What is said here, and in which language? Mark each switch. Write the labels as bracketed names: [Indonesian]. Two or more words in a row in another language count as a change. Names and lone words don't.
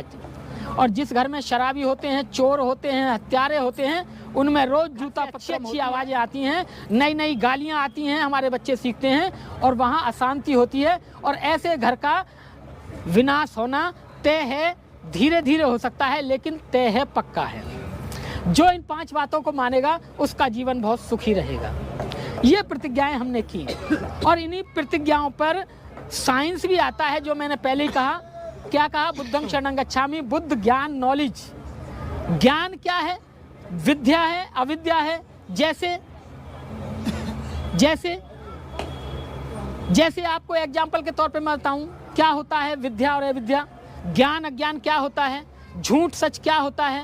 [Hindi] और जिस घर में शराबी होते हैं, चोर होते हैं, हत्यारे होते हैं, उनमें रोज जूता अच्छी आवाज़ें आती हैं, नई नई गालियाँ आती हैं, हमारे बच्चे सीखते हैं, और वहाँ अशांति होती है, और ऐसे घर का विनाश होना तय है। धीरे धीरे हो सकता है लेकिन तय है, पक्का है। जो इन 5 बातों को मानेगा उसका जीवन बहुत सुखी रहेगा। ये प्रतिज्ञाएं हमने की, और इन्हीं प्रतिज्ञाओं पर साइंस भी आता है, जो मैंने पहले ही कहा। क्या कहा? [Pali] बुद्धं शरणं गच्छामि। [Hindi] बुद्ध ज्ञान, नॉलेज। ज्ञान क्या है? विद्या है, अविद्या है। जैसे आपको एग्जाम्पल के तौर पे मैं बताऊं क्या होता है विद्या और अविद्या, ज्ञान अज्ञान क्या होता है, झूठ सच क्या होता है।